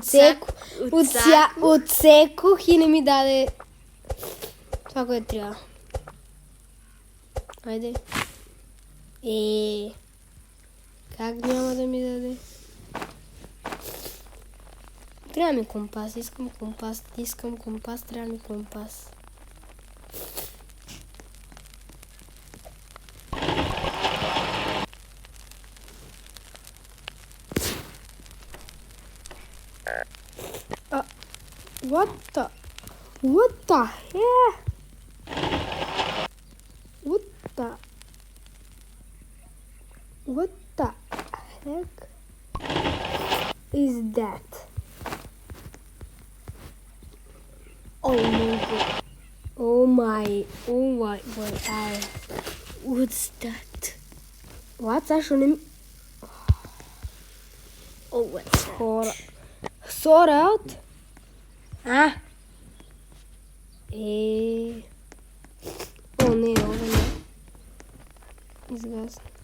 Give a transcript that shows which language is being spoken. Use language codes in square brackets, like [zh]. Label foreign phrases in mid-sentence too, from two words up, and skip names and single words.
[bg] Отсекох и не ми даде това, което трябва. Хайде. Как няма да ми даде? Трябва ми компас, искам компас, трябва ми компас. [en] What the heck? What the heck is that? Oh my, What's that? What? [bg] Защо не ми... [en] Oh, what's that? Хора. Sort out? [bg] О, не, изгасна.